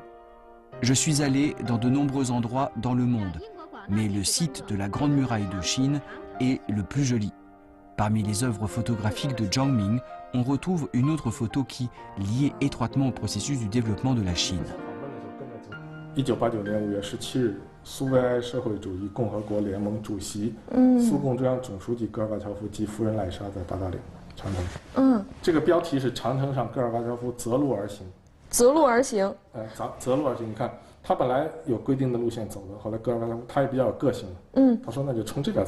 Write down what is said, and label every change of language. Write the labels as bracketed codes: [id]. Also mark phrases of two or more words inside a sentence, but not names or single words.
[fr] Je suis allé dans de nombreux endroits dans le monde, mais le site de la Grande Muraille de Chine est le plus joli. Parmi les œuvres photographiques de Zhang Ming, on retrouve une autre photo qui liée étroitement au processus du développement de la Chine. [zh] 1989 年5月17日，苏维埃社会主义共和国联盟主席、苏共中央总书记戈尔巴乔夫及夫人赖莎在八达岭长城。这个标题是长城上戈尔巴乔夫择路而行。择路而行。择路而行，你看他本来有规定的路线走的，后来戈尔巴乔夫他也比较有个性他说那就从这边走。